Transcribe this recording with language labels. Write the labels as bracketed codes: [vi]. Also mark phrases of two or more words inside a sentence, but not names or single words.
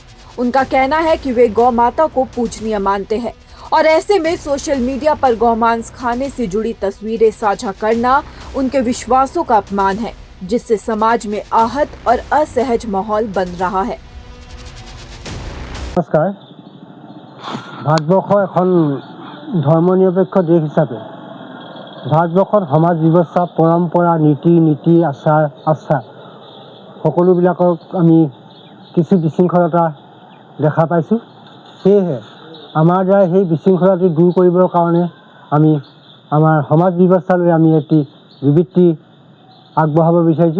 [hi] उनका कहना है कि वे गौ माता को पूजनीय मानते हैं और ऐसे में सोशल मीडिया पर गौमांस खाने से जुड़ी तस्वीरें साझा करना उनके विश्वासों का अपमान है, जिससे समाज में आहत और असहज माहौल बन रहा है। [as] नमस्कार। भारतवर्ष এখন ধৰ্মনিৰপেক্ষ দেশ হিচাপে ভাৰতবৰ্ষত সমাজ ব্যৱস্থা পৰম্পৰা নীতি আচাৰ সকলোবিলাকক আমি কিছু বিশৃংখলতা দেখা পাইছোঁ। সেয়েহে আমাৰ দ্বাৰা সেই বিশৃংখলতা দূৰ কৰিবৰ কাৰণে আমি আমাৰ সমাজ ব্যৱস্থালৈ আমি এটি বিবৃতি আগবঢ়াব বিচাৰিছোঁ।